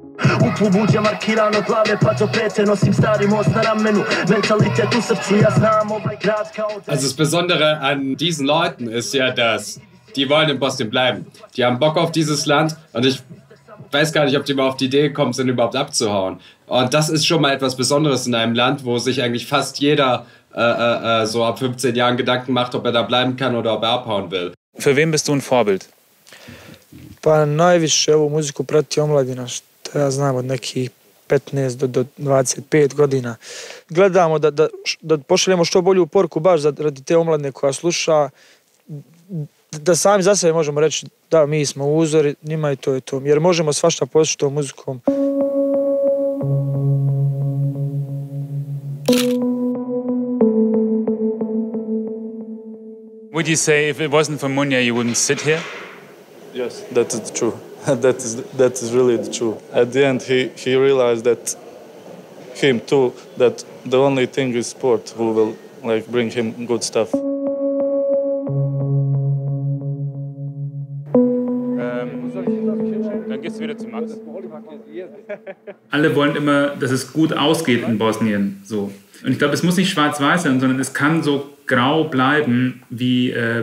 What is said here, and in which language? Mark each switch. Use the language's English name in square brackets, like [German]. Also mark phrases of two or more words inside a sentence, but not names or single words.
[German] Also das Besondere an diesen Leuten ist ja, dass die wollen in Bosnien bleiben. Die haben Bock auf dieses Land und ich weiß gar nicht, ob die mal auf die Idee gekommen sind, überhaupt abzuhauen. Und das ist schon mal etwas Besonderes in einem Land, wo sich eigentlich fast jeder so ab 15 Jahren Gedanken macht, ob er da bleiben kann oder ob er abhauen will. Für wen bist du ein Vorbild? [Bosnian] Pa najviše ovu muziku prati omladina, što ja znam od nekih 15 do 25 godina. Gledamo da pošaljemo što bolju poruku baš radi te omladine koja sluša, da sami za sebe možemo reći da mi smo uzori, njima i to je to. Jer možemo svašta postići tom muzikom. [English] Would you say if it wasn't for Munja, you wouldn't sit here? Yes, that is true. That is really the truth. At the end, he realized that him too, that the only thing is sport who will like bring him good stuff. [German] Dann gehst du wieder zu Max. Alle wollen immer, dass es gut ausgeht in Bosnien. So. Und ich glaube, es muss nicht schwarz-weiß sein, sondern es kann so grau bleiben wie bei Munja.